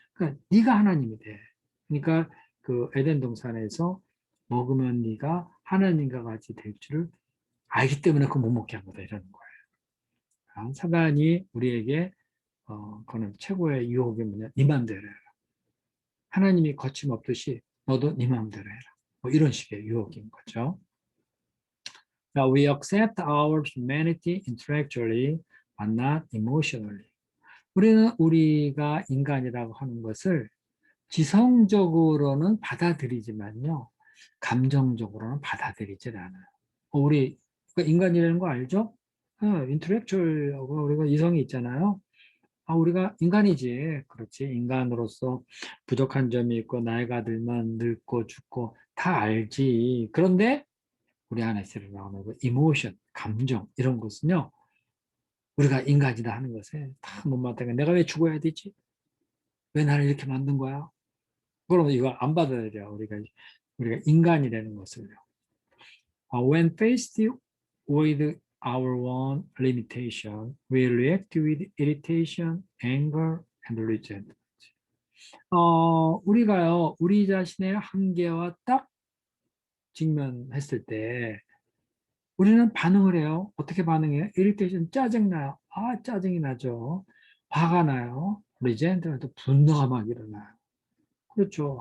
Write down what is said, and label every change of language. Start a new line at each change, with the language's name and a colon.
Korean: 그러니까 네가 하나님이 돼. 그러니까 그 에덴 동산에서 먹으면 네가 하나님과 같이 될 줄을 알기 때문에 그거 못 먹게 한 거다 이러는 거예요. 사단이 우리에게 그는 최고의 유혹이 뭐냐? 네 맘대로 해라. 하나님이 거침없듯이 너도 네 맘대로 해라. 뭐 이런 식의 유혹인 거죠.
English: Now we accept our humanity intellectually, but not emotionally.
Korean: 우리는 우리가 인간이라고 하는 것을 지성적으로는 받아들이지만요, 감정적으로는 받아들이질 않아요. 우리 인간이라는 거 알죠? 인텔렉츄얼 우리가 이성이 있잖아요. 우리가 인간이지. 그렇지. 인간으로서 부족한 점이 있고, 나이가 들면 늙고 죽고, 다 알지. 그런데, 우리 안에서 일어나는 이모션, 감정, 이런 것은요, 우리가 인간이다 하는 것에 다 못마땅해. 내가 왜 죽어야 되지? 왜 나를 이렇게 만든 거야? 그러면 이거 안 받아들여. 우리가 인간이라는 것을요.
English: When faced with our own limitation, we react with irritation, anger, and resentment.
Korean: 우리가요, 우리 자신의 한계와 딱 직면했을 때, 우리는 반응을 해요. 어떻게 반응해요? irritation, 짜증나요. 짜증이 나죠. 화가 나요. resentment, 분노가 막 일어나요. 그렇죠.